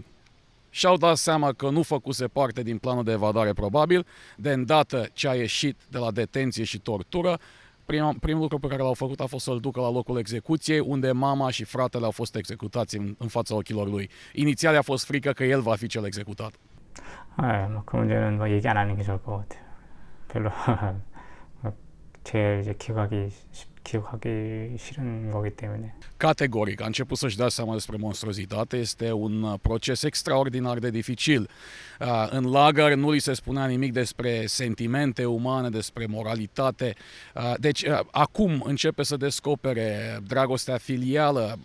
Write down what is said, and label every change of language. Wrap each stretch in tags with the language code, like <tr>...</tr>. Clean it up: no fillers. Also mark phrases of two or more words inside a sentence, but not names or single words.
<ro>Și-au dat seama că nu făcuse parte din planul de evadare probabil, de îndată ce a ieșit de la detenție și tortură, primul lucru pe care l-au făcut a fost să-l ducă la locul execuției, unde mama și fratele au fost executați în fața ochilor lui. Inițial a fost frică că el va fi cel executat.</ro> <ko>뭐 그 문제는 뭐 얘기 안 하는 게 좋을 것 같아요. 별로 제일 이제 기억하기 싫은 거기 때문에.</ko> <ro>Categoric, a început să-și dea seama despre monstruozitate. Este un proces extraordinar de dificil. În lagăr nu li se spunea nimic despre sentimente umane, despre moralitate. Deci acum începe să descopere dragostea filială.</ro>